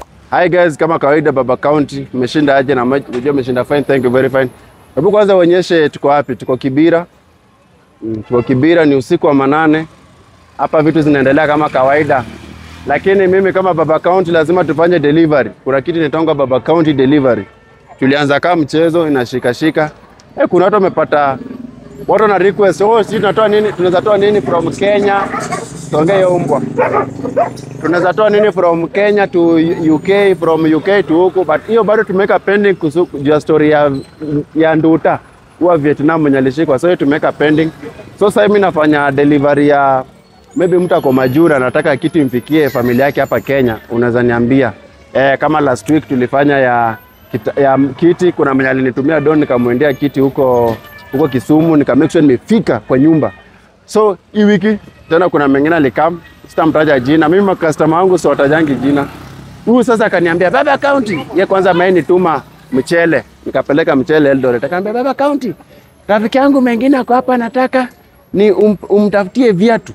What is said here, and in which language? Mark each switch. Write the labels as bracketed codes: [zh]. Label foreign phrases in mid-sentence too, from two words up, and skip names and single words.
[en] Hi guys, [sw] kama kawaida Baba County, mmeshinda aje na unajua mmeshinda fine, [en] thank you very fine. [sw] Hebu kwanza uonyeshe tuko wapi? Tuko Kibira. Tuko Kibira, ni usiku wa manane. Hapa vitu zinaendelea kama kawaida. Lakini mimi kama Baba County lazima tufanye delivery. Kuna kitu inaitwa Baba County delivery. Tulianza kama mchezo inashika. Kuna watu wamepata watu na request, sisi tunatoa nini? Tunaweza toa nini [en] from Kenya? [sw] Tuongee umbwa. Tunaweza toa nini [en] from Kenya to UK, from UK to [sw] huko, but hiyo bado tumeka pending kuhusu story ya Nduta wa Vietnam mwenye alishikwa. So tumeka pending. So sasa mimi nafanya delivery ya maybe mtu ako Majura anataka kitu imfikie familia yake hapa Kenya, unaweza niambia. Kama [en] last week [sw] tulifanya ya kiti, kuna mwenye alinitumia don nikamwendea kiti huko Kisumu, nika [en] make sure [sw] nimefika kwa nyumba. So hii wiki tena kuna mengine alikam, sitamtaja jina. Mimi customer wangu sio watajangi jina. Huyu sasa akaniambia Baba County, yeye kwanza maini tuma mchele. Nikapeleka mchele Eldoret. Akaniambia Baba County, rafiki yangu mengine ako hapa nataka ni umtafutie viatu.